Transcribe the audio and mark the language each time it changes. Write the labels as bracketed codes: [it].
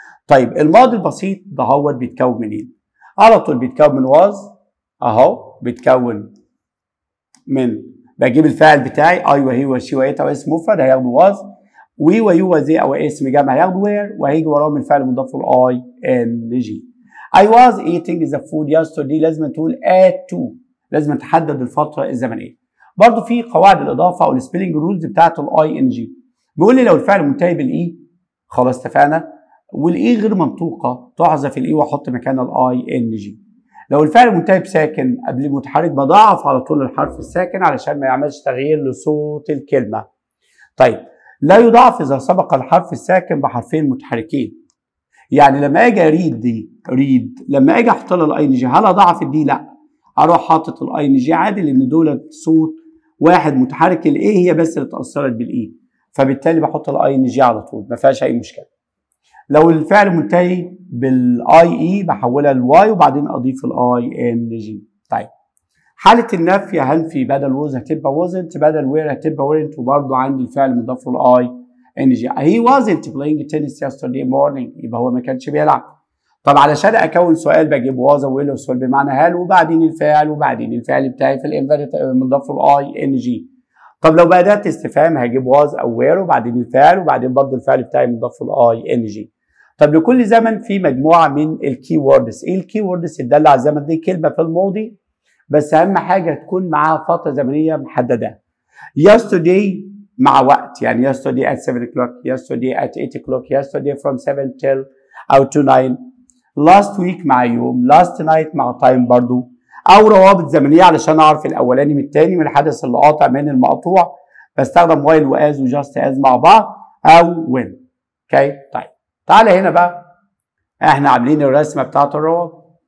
[ar] طيب الماضي البسيط ده هو بيتكون منين؟ على طول بيتكون من was اهو، بيتكون من بجيب الفاعل بتاعي I وهي وشي وإت أو اسم مفرد هياخدوا was، we ويو وزي أو اسم جمع هياخدوا where، وهيجي وراهم الفعل مضاف ل ing. [en] I was eating the food yesterday [ar] لازم تقول [en] at 2، [ar] لازم تحدد الفترة الزمنية. برضو في قواعد الإضافة أو السبيلنج رولز بتاعت ing، بيقول لي لو الفعل منتهي بالإي خلاص اتفقنا، والاي غير منطوقه تحذف الاي واحط مكانها الاي ان جي. لو الفعل منتهي بساكن قبل متحرك بضاعف على طول الحرف الساكن علشان ما يعملش تغيير لصوت الكلمه. طيب لا يضاعف اذا سبق الحرف الساكن بحرفين متحركين، يعني لما اجي اريد دي ريد لما اجي احط لها الاي ان جي هل اضاعف الدي؟ لا، اروح حاطط الاي ان جي عادي لان دول صوت واحد متحرك، الاي هي بس اللي اتاثرت بالاي، فبالتالي بحط الاي ان جي على طول ما فيهاش اي مشكله. لو الفعل منتهي بالاي اي بحولها لواي وبعدين اضيف الاي ان جي. طيب حاله النفي هنفي بدل ووز هتبقى wasn't، بدل وير هتبقى weren't، وبرده عندي الفعل مضاف له الاي ان جي. [en] he wasn't playing tennis yesterday morning، [ar] يبقى هو ما كانش بيلعب. طب علشان اكون سؤال بجيب was ويل والسؤال بمعنى هل وبعدين الفعل وبعدين الفعل بتاعي في الانفيرت مضاف له الاي ان جي. طب لو بأداة استفهام هجيب was او where وبعدين الفعل وبعدين برضه الفعل بتاعي مضاف له الاي ان جي. طب لكل زمن في مجموعه من الكي ووردز. ايه الكي ووردز الداله على الزمن؟ دي كلمه في الماضي بس اهم حاجه تكون معاها فتره زمنيه محدده. [en] yesterday [ar] مع وقت، يعني [en] yesterday at 7 o'clock، yesterday at 8 o'clock، yesterday from 7 till او to 9. last week [ar] مع يوم، [en] last night [ar] مع time برضو، او روابط زمنيه علشان اعرف الاولاني من الثاني من الحدث اللي قاطع من المقطوع بستخدم while وas وجاست as مع بعض، او when. اوكي طيب تعالى هنا بقى، احنا عاملين الرسمه بتاعت الروابط.